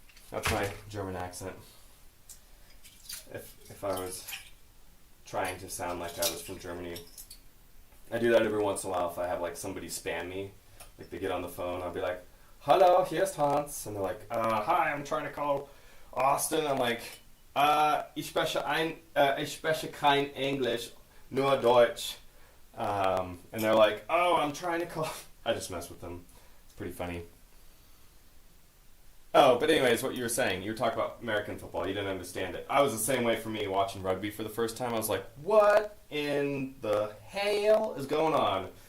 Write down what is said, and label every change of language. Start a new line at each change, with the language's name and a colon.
English: That's my German accent. If I was trying to sound like I was from Germany. I do that every once in a while if I have like somebody spam me. Like they get on the phone, I'll be like, "Hello, here's Hans." And they're like, "Hi, I'm trying to call Austin." I'm like,
German: ich spreche kein English, nur Deutsch.
English: And they're like, "Oh, I'm trying to call." I just mess with them. It's pretty funny. Oh, but anyways, what you were saying, you were talking about American football. You didn't understand it. I was the same way for me watching rugby for the first time. I was like, what in the hell is going on?